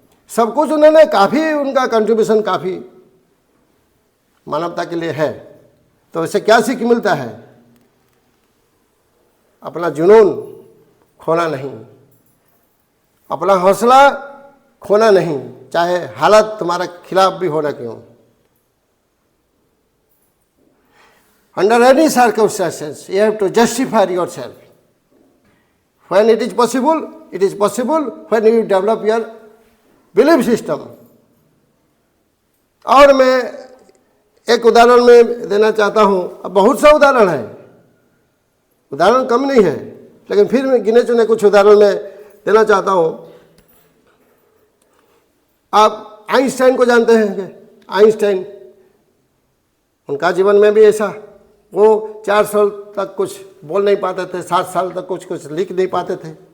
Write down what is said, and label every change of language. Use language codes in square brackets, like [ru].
[hi] सब कुछ उन्होंने, काफ़ी उनका कंट्रीब्यूशन काफ़ी मानवता के लिए है। तो इससे क्या सीख मिलता है, अपना जुनून खोना नहीं, अपना हौसला खोना नहीं, चाहे हालत तुम्हारे खिलाफ भी होना क्यों। [en] Under any circumstances, you have to justify yourself. When it is possible, it is possible when you develop your belief system. [hi] और मैं एक उदाहरण में देना चाहता हूँ। अब बहुत सा उदाहरण है, उदाहरण कम नहीं है, लेकिन फिर मैं गिने चुने कुछ उदाहरण में देना चाहता हूँ। आप आइंस्टाइन को जानते हैं क्या? आइंस्टाइन, उनका जीवन में भी ऐसा, वो 4 साल तक कुछ बोल नहीं पाते थे, 7 साल तक कुछ लिख नहीं पाते थे।